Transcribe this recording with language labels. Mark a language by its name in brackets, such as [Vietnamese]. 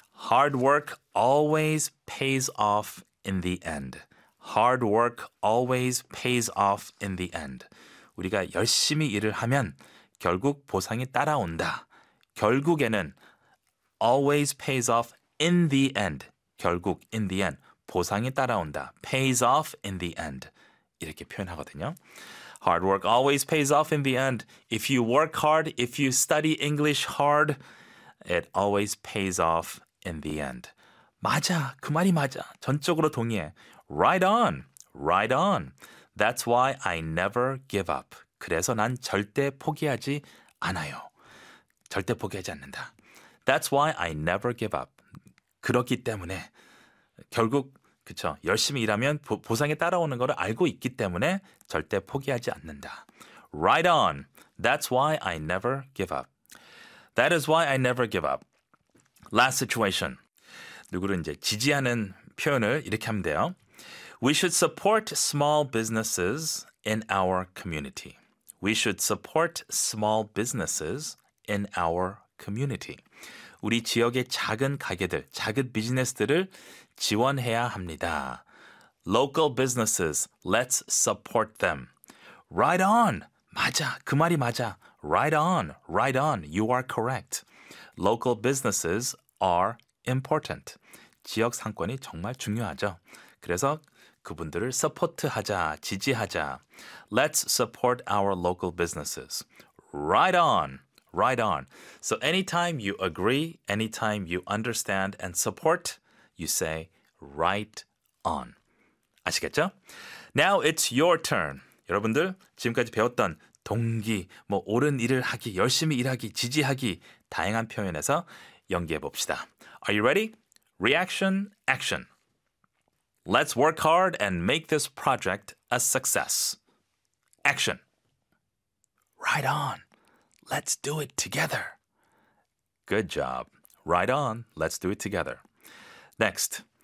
[English] Hard work always pays off in the end. Hard work always pays off in the end. [Korean] 우리가 열심히 일을 하면 결국 보상이 따라온다. 결국에는 [English] always pays off in the end. [Korean] 결국 [English] in the end. [Korean] 보상이 따라온다. [English] Pays off in the end. [Korean] 이렇게 표현하거든요. [English] Hard work always pays off in the end. If you work hard, if you study English hard, it always pays off in the end. [Korean] 맞아. 그 말이 맞아. 전적으로 동의해. [English] Right on. Right on. That's why I never give up. [Korean] 그래서 난 절대 포기하지 않아요. 절대 포기하지 않는다. [English] That's why I never give up. [Korean] 그렇기 때문에 결국 그렇죠. 열심히 일하면 보상이 따라오는 걸 알고 있기 때문에 절대 포기하지 않는다. [English] Right on. That's why I never give up. That is why I never give up. Last situation. [Korean] 누구를 이제 지지하는 표현을 이렇게 하면 돼요. [English] We should support small businesses in our community. We should support small businesses in our community. [Korean] 우리 지역의 작은 가게들, 작은 비즈니스들을 지원해야 합니다. [English] Local businesses, let's support them. Right on. [Korean] 맞아. 그 말이 맞아. [English] Right on. Right on. You are correct. Local businesses are important. [Korean] 지역 상권이 정말 중요하죠. 그래서 그분들을 서포트하자, 지지하자. [English] Let's support our local businesses. Right on. Right on. So anytime you agree, anytime you understand and support, you say right on. [Korean] 아시겠죠? [English] Now it's your turn. [Korean] 여러분들 지금까지 배웠던 동기, 뭐 옳은 일을 하기, 열심히 일하기, 지지하기 다양한 표현에서 연기해 봅시다. [English] Are you ready? Reaction, action. Let's work hard and make this project a success. Action. Right on. Let's do it together. Good job. Right on. Let's do it together. Next.